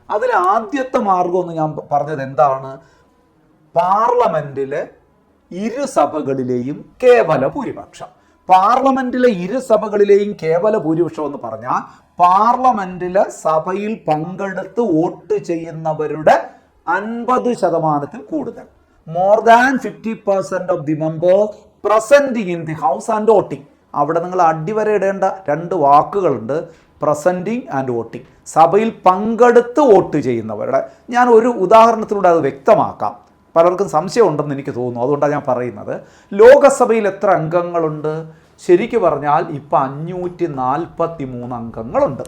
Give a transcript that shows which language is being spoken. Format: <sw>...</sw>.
<ml>അതിൽ ആദ്യത്തെ മാർഗം എന്ന് ഞാൻ പറഞ്ഞത് എന്താണ്? പാർലമെന്റിലെ ഇരുസഭകളിലെയും കേവല ഭൂരിപക്ഷം. പാർലമെന്റിലെ ഇരുസഭകളിലെയും കേവല ഭൂരിപക്ഷം എന്ന് പറഞ്ഞാൽ പാർലമെന്റിലെ സഭയിൽ പങ്കെടുത്ത് വോട്ട് ചെയ്യുന്നവരുടെ 50% കൂടുതൽ.</ml> <en>More than 50% of the members presenting in the house and voting.</en> <ml>അവിടെ നിങ്ങൾ അടിവര ഇടേണ്ട 2 വാക്കുകളുണ്ട്,</ml> <en>Presenting and voting.</en> <ml>സഭയിൽ പങ്കെടുത്ത് വോട്ട് ചെയ്യുന്നവരുടെ. ഞാൻ ഒരു ഉദാഹരണത്തിലൂടെ അത് വ്യക്തമാക്കാം. പലർക്കും സംശയം ഉണ്ടെന്ന് എനിക്ക് തോന്നുന്നു, അതുകൊണ്ടാണ് ഞാൻ പറയുന്നത്. ലോകസഭയിൽ എത്ര അംഗങ്ങളുണ്ട്? ശരിക്കു പറഞ്ഞാൽ ഇപ്പം 543 അംഗങ്ങളുണ്ട്.</ml>